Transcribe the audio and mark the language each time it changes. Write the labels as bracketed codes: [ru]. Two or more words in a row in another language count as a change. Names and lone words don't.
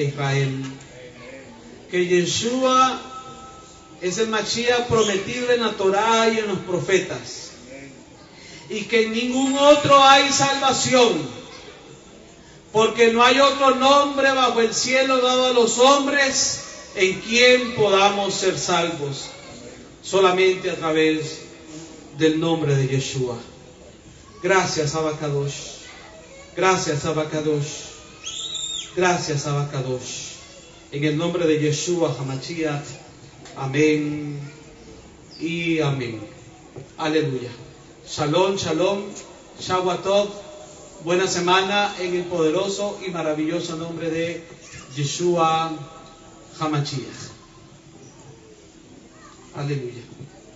[es] Israel, que Yeshua es el Mashiach prometido en la Torá y en los profetas, y que en ningún otro hay salvación, porque no hay otro nombre bajo el cielo dado a los hombres en quien podamos ser salvos, solamente a través del nombre de Yeshua. Gracias, Abacadosh. Gracias, Abacadosh. Gracias, Abacadosh. En el nombre de Yeshua HaMashiach. Amén y amén. [he] הללויה. שלום, שלום. שבת טוב. [es] Buena semana en el poderoso y maravilloso nombre de Yeshua HaMashiach. Aleluya.